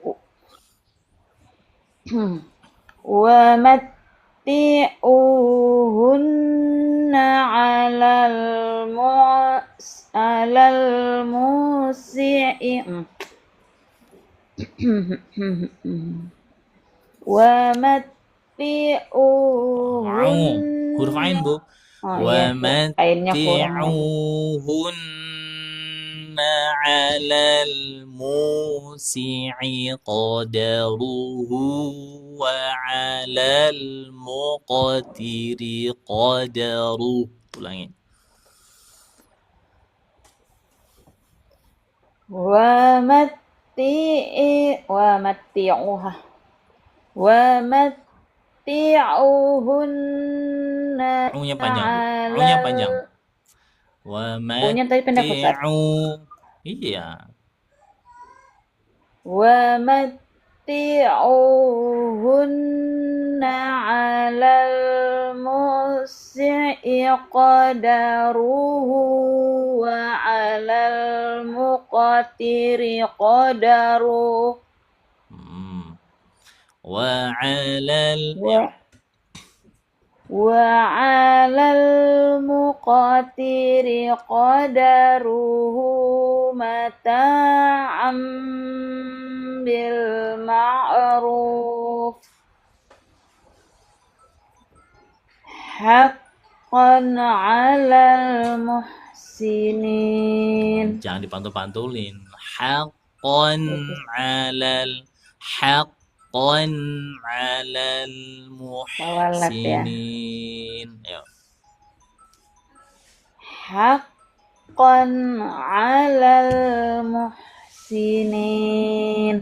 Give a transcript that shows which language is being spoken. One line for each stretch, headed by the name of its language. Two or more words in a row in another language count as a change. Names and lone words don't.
Arabic: ومتعوهن على الموسع ومتعوهن
Indonesian: Huruf ain, Bu. oh
Arabic: Wa
Indonesian: iya Bu, ainnya kurang lagi.
Arabic: متعوهن على الموسع قدره وعلى المقتر قدره.
Indonesian: Ulangi.
Arabic: ومتعوها ومتعوهن
Indonesian: U-nya panjang, Bu. U-nya panjang. Wa punya tadi pendek Ustaz. Iya.
Arabic: ومتعوهن على الموسع قدره وعلى المقتر قدره وعلى وعلى المقتر قدره متاعا بالمعروف حقا على المحسنين.
Indonesian: Jangan dipantul-pantulin.
Arabic: حقا على حقا على Tawalat ya. muhsinin. Ayo. حقا على المحسنين.